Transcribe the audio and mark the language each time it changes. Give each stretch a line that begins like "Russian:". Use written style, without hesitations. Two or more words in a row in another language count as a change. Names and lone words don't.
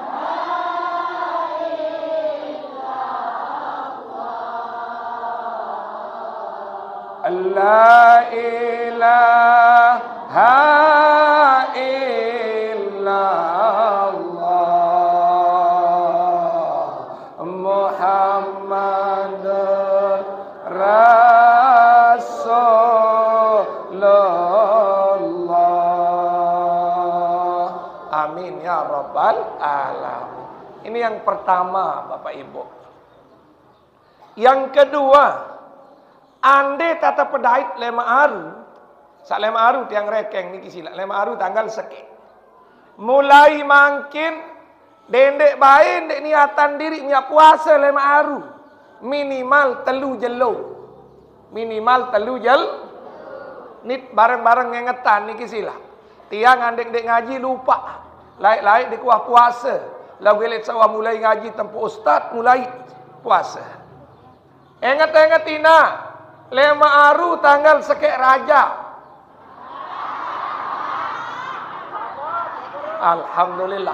Arabic: لا إله إلا الله محمد رسول الله. آمين يا رب العالمين.
Indonesian: Ini yang pertama Bapak Ibu. Yang kedua,
Sasak: ande tata pedait lema aru. Sak lema aru tiang rekeng niki sila. Lema aru tanggal seke. Mulai makin dendek bain dek niatan diri nya puasa lema aru. Minimal telu jelo. Minimal telu jel. Nit bareng-bareng ngengetan niki sila. Tiang andek dek ngaji lupa. Laik-laik dek kuah puasa. Lagu elit sawah mulai ngaji tempo ustaz mulai puasa. Ingat-ingat tina. Lema aru tanggal sekek raja. Alhamdulillah.